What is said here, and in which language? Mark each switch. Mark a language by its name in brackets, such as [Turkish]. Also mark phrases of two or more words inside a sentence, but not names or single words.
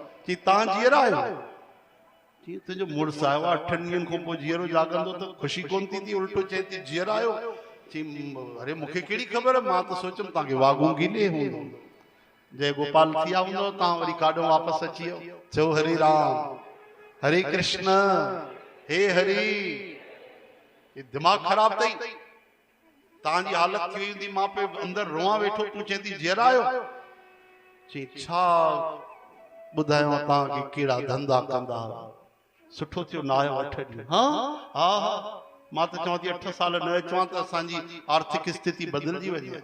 [Sindhi] चई तव्हां जीअरा आहियो? चई तुंहिंजो मुड़ुसु आयो आहे, 8 ॾींहंनि खां पोइ जीअरो जाॻंदो त ख़ुशी कोन थींदी? उल्टो चए थी जीअरा आहियो। चई अरे मूंखे कहिड़ी ख़बर, मां त सोचियमि तव्हांखे वाॻू गीले हूंदो, जय गोपाल थी विया हूंदो, तव्हां वरी काॾो वापसि अची वियो। चओ हरे राम हरे कृष्ण हे हरि। दिमाग़ ख़राब अथई, तव्हांजी हालत थी वई हूंदी। मां पे अंदर रोआं वेठो, तूं चए थी जीअरा आहियो? चई छा ॿुधायो तव्हांखे कहिड़ा धंधा कंदा। सुठो थियो न आयो 8 ॾींहं। हाँ हा हा मां त चवां थी 8 साल न अचां त असांजी आर्थिक स्थिति बदिलजी वञे।